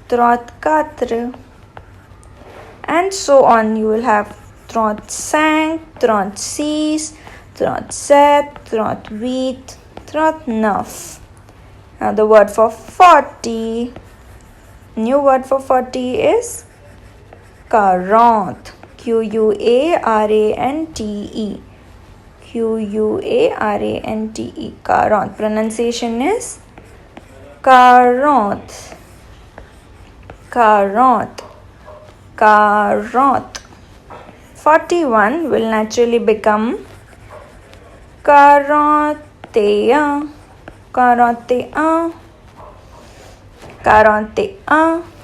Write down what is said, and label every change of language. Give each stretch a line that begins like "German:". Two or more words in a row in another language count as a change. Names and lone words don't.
English: 34, and so on. You will have 35, 36, 37, 38, 39. Now the word for 40, new word for 40 is quarante. Q-U-A-R-A-N-T-E. Q-U-A-R-A-N-T-E. Quarante. Pronunciation is quarante. Quarante. Quarante. 41 will naturally become 41. 41. 41.